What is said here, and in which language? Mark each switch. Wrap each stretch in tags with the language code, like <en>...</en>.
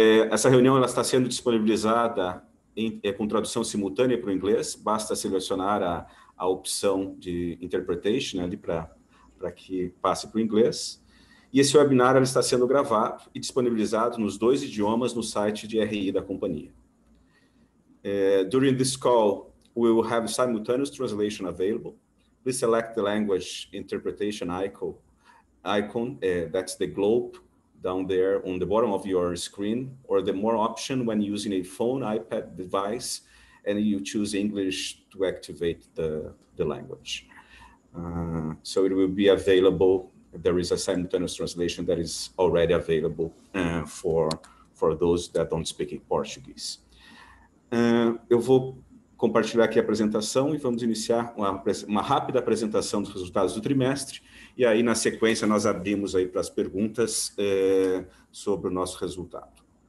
<pt>Essa reunião ela está sendo disponibilizada com tradução simultânea para o inglês, basta selecionar a opção de interpretation ali para que passe para o inglês. E esse webinar ele está sendo gravado e disponibilizado nos 2 idiomas no site de RI da companhia.</pt> <en>During this call, we will have simultaneous translation available. Please select the language interpretation icon, that's the globe, down there on the bottom of your screen, or the more option when using a phone, iPad device, and you choose English to activate the language. So it will be available. There is a simultaneous translation that is already available for those that don't speak Portuguese.</en> <pt>Eu vou compartilhar aqui a apresentação e vamos iniciar uma rápida apresentação dos resultados do trimestre. E aí, na sequência, nós abrimos aí para as perguntas sobre o nosso resultado.</pt>